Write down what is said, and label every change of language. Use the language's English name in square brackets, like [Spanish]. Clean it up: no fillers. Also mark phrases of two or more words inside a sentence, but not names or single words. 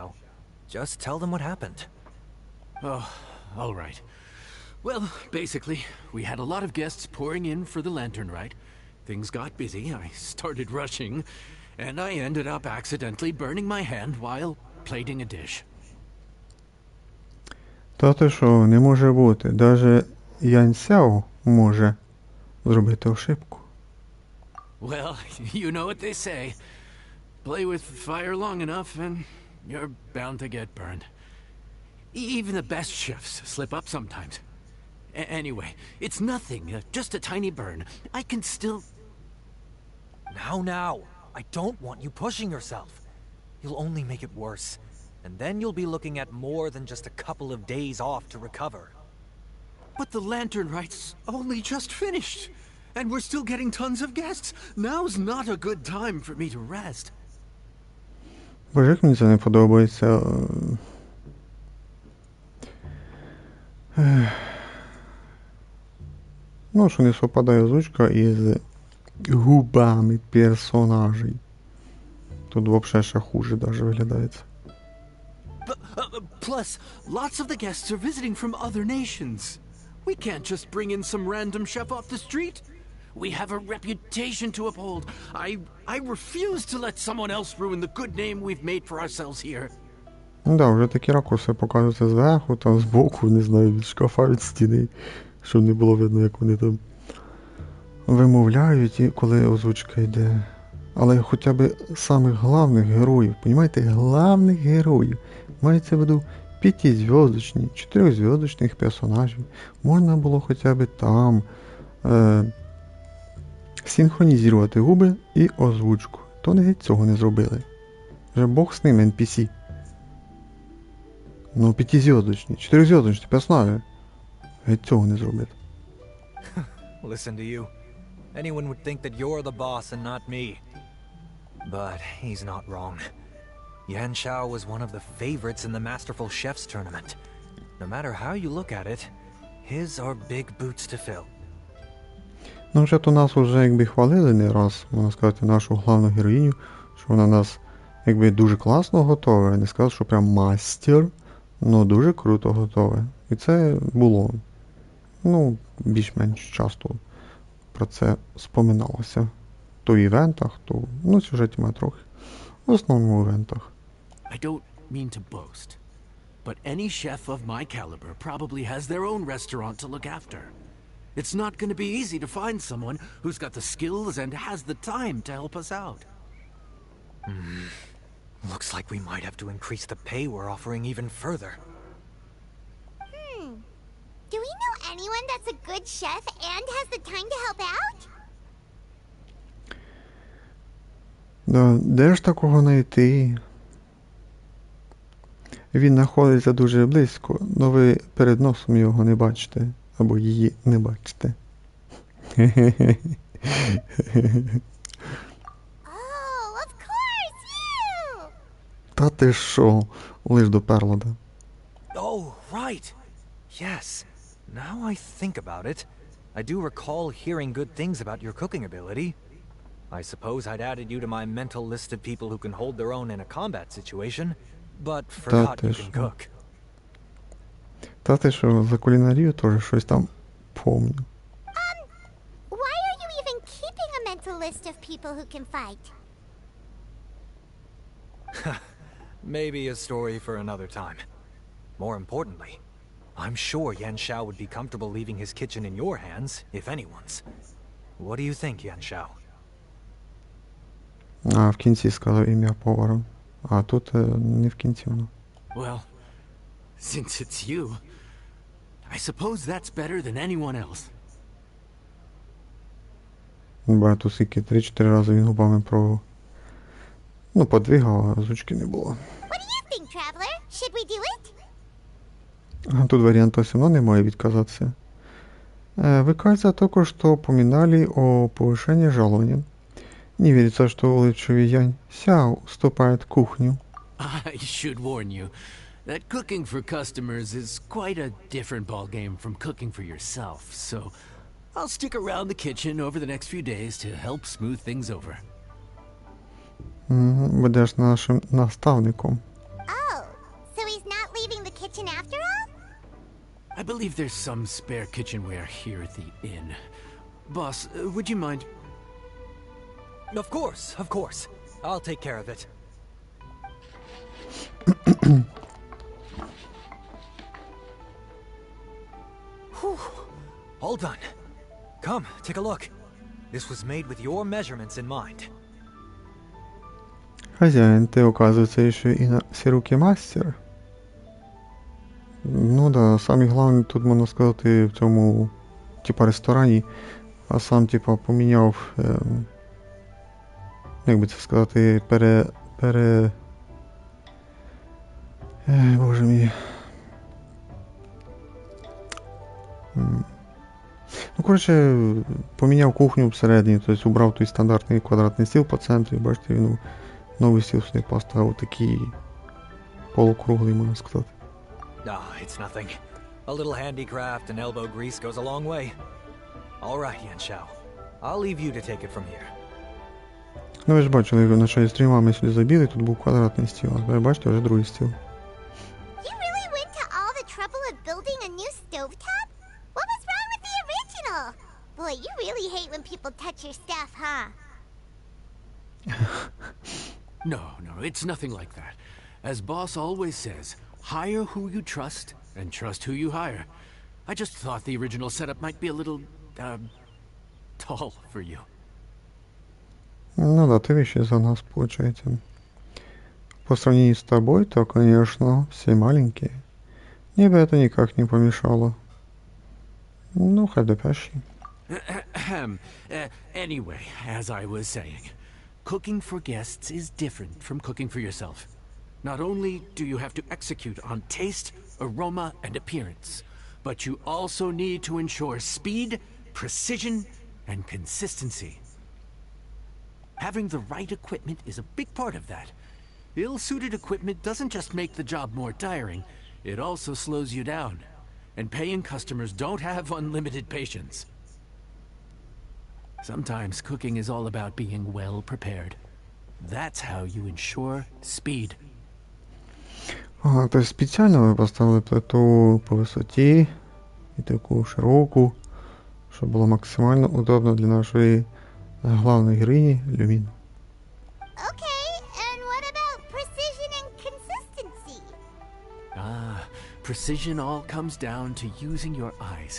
[English] Just tell them what happened. Oh, all right. Well, basically, we had a lot of guests pouring in for the lantern rite. Things got busy, I started rushing, and I ended up accidentally burning my hand while plating a dish. [Ukrainian] Та ти що, не може бути. Даже Янь Сяо може зробити ошибку. [English] Well, you know what they say. Play with fire long enough and you're bound to get burned. Even the best chefs slip up sometimes. Anyway, it's nothing, just a tiny burn. I can still... Now. I don't want you pushing yourself. You'll only make it worse. And then you'll be looking at more than just a couple of days off to recover. But the lantern rite's only just finished. And we're still getting tons of guests. Now's not a good time for me to rest. [Ukrainian] Боже, як мені це не подобається. Ну, що не совпадає озвучка із губами персонажей. Тут взагалі ще [Russian] хуже даже [Ukrainian] виглядається. [English] Plus, lots of the guests are visiting from other nations. We can't just bring in some random chef off the street. We have a reputation to uphold. I refuse to let someone else ruin the good name we've made for ourselves here. [Ukrainian] Ну да, вже такі ракурси показуються зверху, там збоку, не знаю, від шкафа, від стіни, щоб не було видно, як вони там вимовляють, і коли озвучка йде. Але хоча б самих главних героїв, понімаєте, главних героїв, мається в виду 5-зв'язочні, 4-зв'язочних персонажів, можна було хоча б там синхронізувати губи і озвучку. То не геть цього не зробили. Вже Бог з ним, NPC. Ну, 5-зв'язочні, 4-зв'язочні персонажі. Геть цього не зробити. [English] Listen to you. Anyone would think that you're the boss and not me. But he's not wrong. Yanxiao was one of the favorites in the Masterful Chefs tournament. No matter how you look at it, his are big boots to fill. [Ukrainian] Ну, вже то нас вже якби хвалили не раз, можна сказати, нашу головну героїню, що вона нас якби дуже класно готове. Не сказав, що прям мастер, але дуже круто готове. І це було, ну, більш-менш часто про це споминалося. То в івентах, то, ну, в сюжеті має трохи. В основному в івентах. [English] I don't mean to boast, but any chef of my caliber probably has their own restaurant to look after. It's not going to be easy to find someone who's got the skills and has the time to help us out. Looks like we might have to increase the pay we're offering even further. Do we know anyone that's a good chef and has the time to help out? [Ukrainian] Да, де ж такого знайти? Він знаходиться дуже близько, но ви перед носом його не бачите. Або її не бачите. [English] Oh, of course, you! [Ukrainian] Та ти що? Лиш доперла, да. [English] Oh, right. Yes. Now I think about it, I do recall hearing good things about your cooking ability. I suppose I'd added you to my mental list of people who can hold their own in a combat situation, but forgot you can cook. [Ukrainian] Та ти що, за кулінарію теж щось там помню. [English] Why are you even keeping a mental list of people who can fight? Maybe a story for another time. More importantly, I'm sure Yan Xiao would be comfortable leaving his kitchen in your hands, if anyone's. What do you think, Yan Xiao? [Ukrainian] А в кінці сказав ім'я повара. А тут не в кінці воно. [English] Well, since it's you, I suppose that's better than anyone else. [Ukrainian] Багато скільки 3-4 рази він губами про... Ну, подвигав, а озвучки не було. [English] What do you think, Traveler? Should we do it? [Ukrainian] А тут варианта [Russian] все равно [Ukrainian] не має відказатися. [Russian] Вы, кажется, только что упоминали о повышении жалования. Не верится, что улыбчивый Янь Сяо уступает кухню. [English] I should warn you that cooking for customers is quite a different ballgame from cooking for yourself, so I'll stick around the kitchen over the next few days to help smooth things over. [Ukrainian] Будеш нашим наставником. [English] Oh, so he's not leaving the kitchen after all? I believe there's some spare kitchenware here at the inn. Boss, would you mind? Of course. I'll take care of it. Whew. All done. Come, take a look. This was made with your measurements in mind. [Russian] Хозяин, ты, оказывается, еще и на все руки мастер. [Ukrainian] Ну да, самі головне тут, можна сказати, в цьому, типа, ресторані, а сам, типа, поміняв, як би це сказати, боже мій. Ну, коротше, поміняв кухню всередині, тобто убрав той стандартний квадратний стіл по центрі, бачите, він новий стіл сюди поставив, такий полукруглий, можна сказати. [English] It's nothing. A little handicraft and elbow grease goes a long way. All right, Yan Xiao. I'll leave you to take it from here. [Ukrainian] Ну, ви ж бачили, на чай стріма ми сюди забіли, тут був квадратний стіл, а ви бачите, вже другий стіл. [English] You really went to all the trouble of building a new stovetop? What was wrong with the original? Boy, you really hate when people touch your stuff, huh? No, it's nothing like that. As boss always says, hire who you trust and trust who you hire. I just thought the original setup might be a little, tall for you. [Russian] Ну да, ты вещи за нас, получается. По сравнению с тобой, то, конечно, все маленькие. Мне бы это никак не помешало. Ну, хоть допящий. [English] Anyway, as I was saying, cooking for guests is different from cooking for yourself. Not only do you have to execute on taste, aroma, and appearance, but you also need to ensure speed, precision, and consistency. Having the right equipment is a big part of that. Ill-suited equipment doesn't just make the job more tiring, it also slows you down. And paying customers don't have unlimited patience. Sometimes cooking is all about being well prepared. That's how you ensure speed. [Ukrainian] Ага, [Russian] то есть [Ukrainian] спеціально ви поставили плиту по висоті і таку широку, щоб було максимально удобно для нашої главної героїні Люмін. [English] Okay, and what about precision and consistency? Precision all comes down to using your eyes.